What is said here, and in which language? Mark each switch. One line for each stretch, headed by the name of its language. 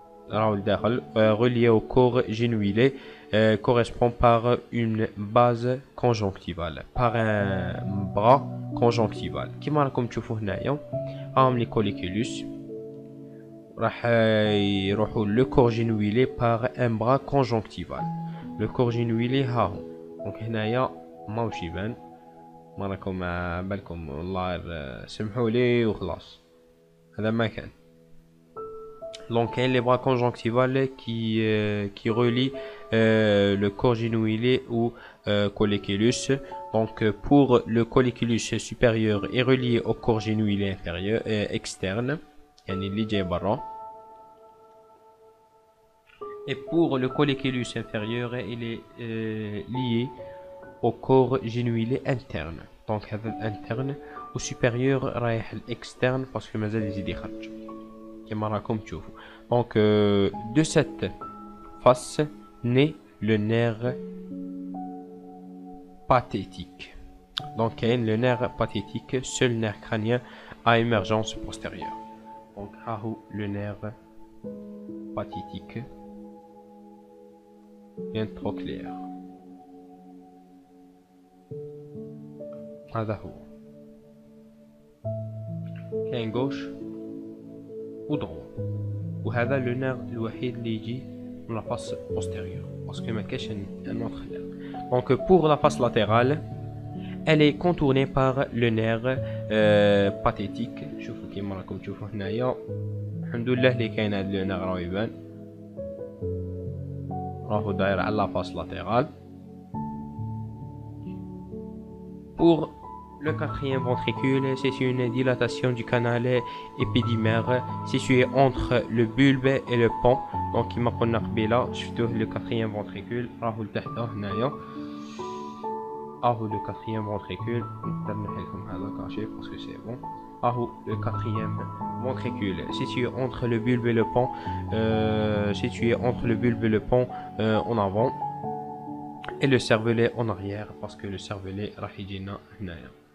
French: Relié au corps génouillé correspond par une base conjonctivale, par un bras conjonctival.
Arabic: كما راكم تشوفوا هنايا
French: les colliculus
Arabic: راح يروحوا
French: le corps génouillé par un bras conjonctival. Le corps génouillé ها هو.
Arabic: دونك هنايا ماوش يبان، ما راكم بالكم والله سمحوا لي وخلاص هذا ما كان.
French: Donc il y a les bras conjonctivales qui relient le corps génouillé ou colliculus. Donc pour le colliculus supérieur est relié au corps génouillé inférieur externe,
Arabic: يعني اللي جاي برا.
French: Et pour le colliculus inférieur il est lié au corps génouillé interne.
Arabic: دونك هذا الانترن، والسوبيريور رايح الاكسترن باسكو مازال يزيد يخرج كما راكم تشوفوا.
French: دونك دو سيت فاس ني لو نير pathétique. Donc, le nerf pathétique, seul nerf crânien à émergence postérieure. Donc, le nerf pathétique introcléaire.
Arabic: هذا هو. كاين gauche و droit. وهذا le nerf الوحيد اللي يجي من
French: la face postérieure. Parce que
Arabic: ما كاينش
French: un autre nerf. Donc pour la face latérale, elle est contournée par le nerf pathétique.
Arabic: شوفوا كيما راكم تشوفوا هنايا. الحمد لله اللي كاين هذا le nerf راهو يبان. راهو داير على
French: la face latérale. Pour le quatrième ventricule, c'est une dilatation du canal épidimaire situé entre le bulbe et le pont.
Arabic: Donc كيما قلنا قبيله شفتوه
French: le quatrième ventricule
Arabic: راهو لتحت هنايا.
French: le quatrième ventricule
Arabic: نقدر نحلكم هذا كاشي
French: parce que c'est bon. Le quatrième ventricule situé entre le bulbe et le pont, en avant et le cervelet en arrière parce que le cervelet
Arabic: راح يجينا هنايا.